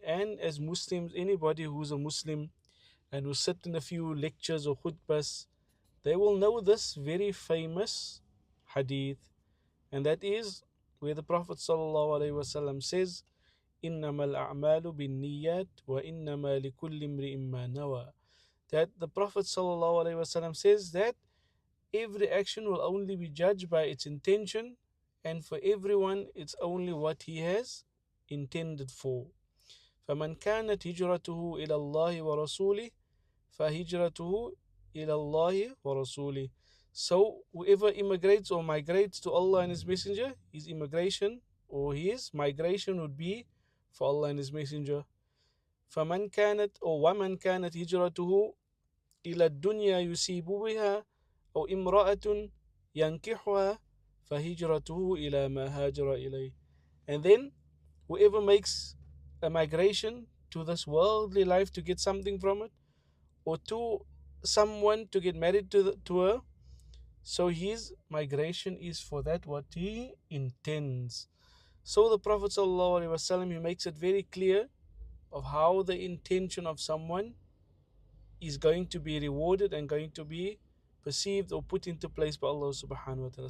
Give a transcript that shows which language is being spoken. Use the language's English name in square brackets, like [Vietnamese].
[English] And as Muslims, anybody who's a Muslim and who sit in a few lectures or khutbas, they will know this very famous hadith, and that is where the Prophet ﷺ says, [Arabic] إنما الأعمال بالنيات وإنما لكل امرئ ما نوى. [English] That the Prophet ﷺ says that every action will only be judged by its intention, and for everyone it's only what he has intended for. [Arabic] فمن كانت هجرته إلى الله ورسوله فهجرته إلى الله ورسوله. [English] So whoever immigrates or migrates to Allah and His Messenger, his immigration or his migration would be for Allah and His Messenger. [Arabic] فمن كانت أو ومن كانت هجرته إلى الدنيا يصيب بها أو امرأة ينكحها فهجرته إلى ما هاجر إليه. [English] And then whoever makes a migration to this worldly life to get something from it, or to someone to get married to her, so his migration is for that what he intends. So the Prophet ﷺ, he makes it very clear of how the intention of someone is going to be rewarded and going to be perceived or put into place by Allah subhanahu wa ta'ala.